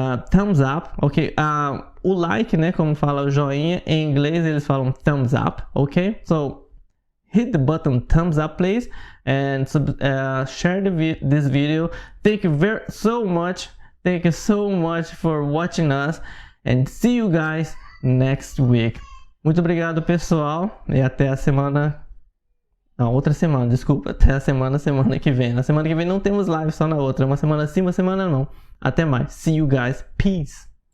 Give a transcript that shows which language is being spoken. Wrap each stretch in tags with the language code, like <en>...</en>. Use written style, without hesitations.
<pt>Thumbs up, ok? O like, né, como fala o joinha, em inglês eles falam thumbs up, ok?</pt> <en>So, hit the button thumbs up, please, and share this video. Thank you so much for watching us, and see you guys next week.</en> <pt>Muito obrigado, pessoal, e até a semana... Não, outra semana, desculpa, até a semana que vem. Na semana que vem não temos live, só na outra. Uma semana sim, uma semana não. Até mais.</pt> <en>See you guys. Peace.</en>